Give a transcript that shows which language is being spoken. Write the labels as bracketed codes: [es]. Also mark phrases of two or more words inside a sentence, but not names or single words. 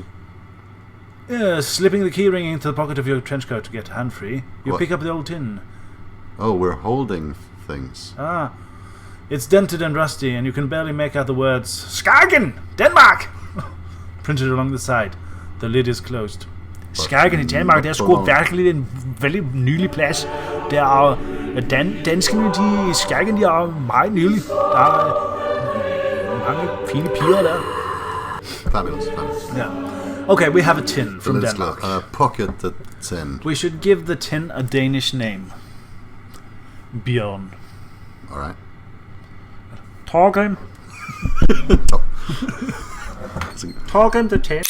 [en] Slipping the keyring into the pocket of your trench coat to get hand-free, you What? pick up the old tin. Oh, we're holding things. Ah, it's dented and rusty, and you can barely make out the words Skagen, Denmark, printed along the side. The lid is closed. [da] Skagen i Danmark, det er sgu virkelig en veldig nylig plads. Der er danskerne, de Skagen, de er meget nylig. Der er mange fine piger der. [en] Fabulous, fabulous. Yeah. Okay, we have a tin from Let's Denmark. pocket the tin. We should give the tin a Danish name. Bjørn. Alright. Torgrim. Torgrim the tin.